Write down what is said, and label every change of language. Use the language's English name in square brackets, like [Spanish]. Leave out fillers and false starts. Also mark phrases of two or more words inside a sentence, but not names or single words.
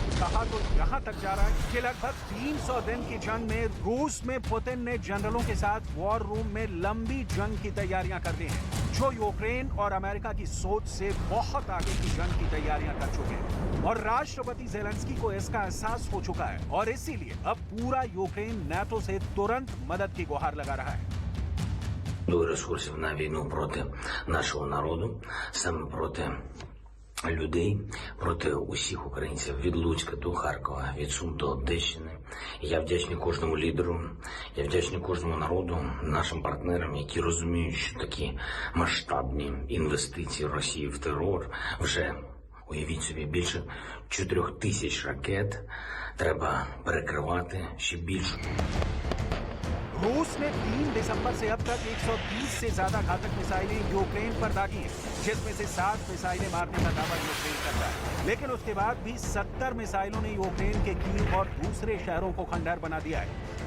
[Hindi] कहा तो यहां तक जा रहा है कि लगभग 300 दिन की जंग में रूस में पुतिन ने जनरलों के साथ वॉर रूम में लंबी जंग की तैयारियां कर दी हैं, जो यूक्रेन और अमेरिका की सोच से बहुत आगे की जंग की तैयारियां कर चुके हैं। और राष्ट्रपति ज़ेलेंस्की को इसका एहसास हो चुका है और इसीलिए अब पूरा यूक्रेन नाटो से तुरंत मदद की गुहार लगा रहा है। [Ukrainian] Ресурсів на війну проти нашого народу, саме проти людей, проти усіх українців від Луцька до Харкова, від Сум до Одещини. Я вдячний кожному лідеру, я вдячний кожному народу, нашим партнерам, які розуміють, що такі масштабні інвестиції Росії в терор вже, уявіть собі, більше 4000 ракет треба перекривати ще більше. [Hindi] रूस ने 3 दिसंबर से अब तक 130 से ज्यादा घातक मिसाइलें यूक्रेन पर दागी हैं, जिसमें से 7 मिसाइलें मारने का दावा यूक्रेन करता है। लेकिन उसके बाद भी 70 मिसाइलों ने यूक्रेन के कीव और दूसरे शहरों को खंडहर बना दिया है।